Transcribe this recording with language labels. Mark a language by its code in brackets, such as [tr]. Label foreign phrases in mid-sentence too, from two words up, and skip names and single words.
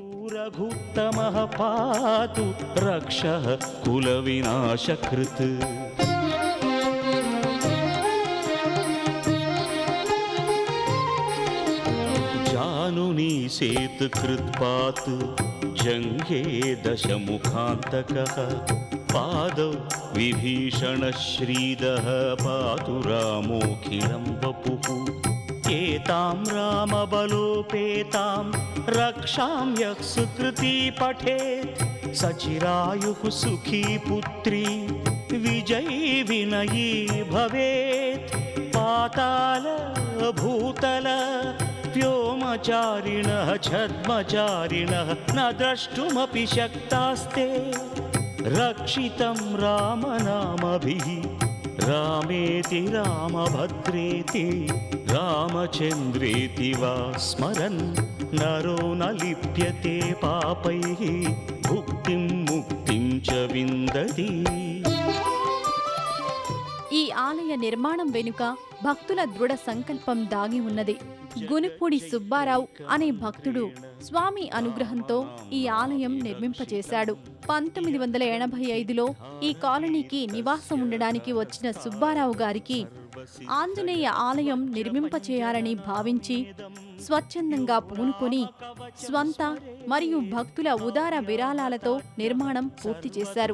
[sa] రఘుత్తమః పాతు రక్షః కుల వినాశకృత్ జానుని సేతకృత్ పాతు జంఘే దశముఖాంతకః పాదౌ విభీషణ శ్రీదః పాతు రామోఖిలం వపుః एतां रामबलोपेतां रक्षां यः सुकृती पठेत् सचिरायुः सुखी पुत्री विजयी विनयी भवेत्। पाताल भूतल व्योमचारिणः छद्मचारिणः न द्रष्टुमपि शक्तास्ते। रक्षितं रामनामभिः रामेति रामभद्रेति रामचन्द्रेति वा स्मरन् नरो न लिप्यते पापैः भुक्तिं मुक्तिं च विन्दति। [te] ఈ ఆలయ నిర్మాణం వెనుక భక్తుల దృఢ సంకల్పం దాగి ఉన్నది. గునిపూడి సుబ్బారావు అనే భక్తుడు స్వామి అనుగ్రహంతో ఈ ఆలయం నిర్మింపచేశాడు. 1985లో ఈ కాలనీకి నివాసం ఉండడానికి వచ్చిన సుబ్బారావు గారికి ఆంజనేయ ఆలయం నిర్మింపచేయాలని భావించి స్వచ్ఛందంగా పూనుకొని స్వంత మరియు భక్తుల ఉదార విరాళాలతో నిర్మాణం పూర్తి చేశారు.